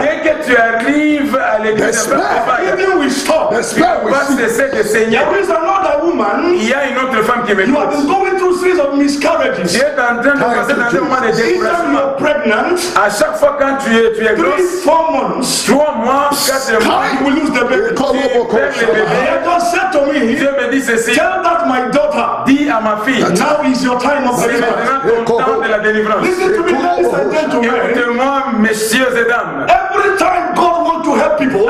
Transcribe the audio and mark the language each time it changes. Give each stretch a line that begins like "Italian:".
French: dès que tu arrives à l'église de
English: Fire, will stop.
French: Tu vas cesser de saigner.
English: There is another woman.
French: Il y a une autre femme qui me dit,
English: you have been going through series of miscarriages.
French: Tu es en train de passer dans un moment de découragement.
English: Pregnant.
French: À chaque fois quand tu es grosse,
English: 4 months,
French: 3 mois, 4 mois,
English: you will lose the baby. God said to me,
French: Dieu me dit ceci.
English: Tell that my daughter.
French: Dis à ma fille.
English: Now is your time of deliverance.
French: C'est maintenant ton temps de la délivrance.
English: Listen to me, ladies and gentlemen.
French: Écoutez-moi, messieurs et dames.
English: Every time God wants to help people,